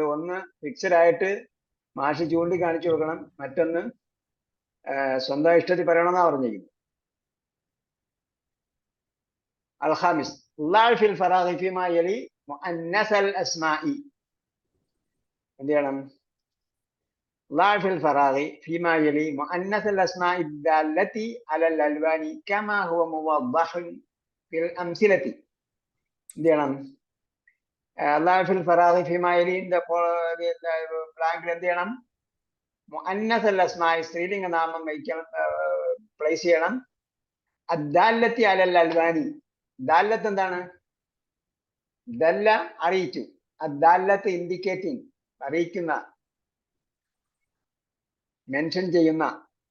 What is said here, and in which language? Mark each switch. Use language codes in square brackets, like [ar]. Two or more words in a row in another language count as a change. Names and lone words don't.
[ml] ഒന്ന് ഫിക്സഡ് ആയിട്ട് മാഷ് ചൂണ്ടിക്കാണിച്ചു കൊടുക്കണം, മറ്റൊന്ന് സ്വന്തം ഇഷ്ടത്തിൽ പറയണമെന്നാ പറഞ്ഞിരിക്കുന്നത്. [ar] الخامس ضع في الفراغ فيما يلي مؤنث الأسماء. [ml] എന്ത് ചെയ്യണം? [ar] ضع في الفراغ فيما يلي مؤنث الأسماء الدالة على الألوان كما هو موضح في الأمثلة. [ml] എന്ത് ചെയ്യണം? [ar] ضع في الفراغ فيما يلي [ml] ബ്ലാങ്കിൽ എന്ത് ചെയ്യണം? [ar] مؤنث الأسماء, [ml] സ്ത്രീലിംഗ നാമം വയ്ക്കണം, പ്ലേസ് ചെയ്യണം. [ar] الدالة على الألوان. [ml] ദാല്ലത്ത് എന്താണ്? ദല്ല അറിയിച്ചു, അദ്ദാല്ലത്ത് ഇൻഡിക്കേറ്റിംഗ്, അറിയിക്കുന്ന, മെൻഷൻ ചെയ്യുന്ന.